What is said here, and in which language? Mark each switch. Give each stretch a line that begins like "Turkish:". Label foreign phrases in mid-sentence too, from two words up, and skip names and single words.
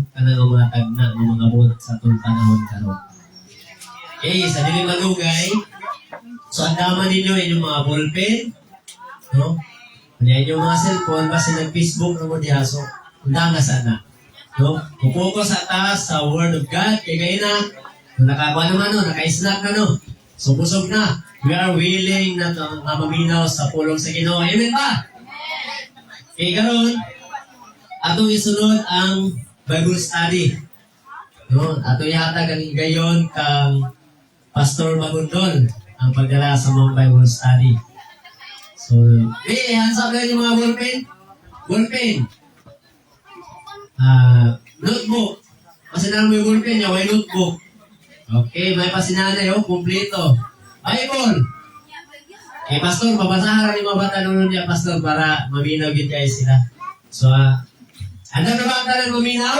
Cebuano: Kanang mga tagna, mga abot sa itong panahon karon. Okay, sa dili malugay, so andaman ninyo inyong mga ballpen, no? Kanya inyong mga cellphone, basta nag-Facebook na mo diha, so anda nga sana. No? Focus sa taas sa
English: Word of God.
Filipino: Kaya kayo na, nakakuha naman no, naka-snack na no.
Cebuano: So busog na.
English: We are willing
Cebuano: na maminaw sa pulong sa Ginoo. Amen ba? Okay, karon atong isunod ang
English: Bible study.
Cebuano: No, atong ihatag ang gayon kang Pastor Magundol ang pagdala sa mga
English: Bible study.
Cebuano: So,
English: hands up
Cebuano: lang yung mga ballpen. Ballpen. Notebook. Pasinahan mo yung ballpen niya, may notebook. Okay, may pasinanay, kumpleto. Bible. Eh, Pastor, babasahan rin mga bata nunod niya, Pastor, para maminaw din kayo sila. So, handa na ba ang talang maminaw?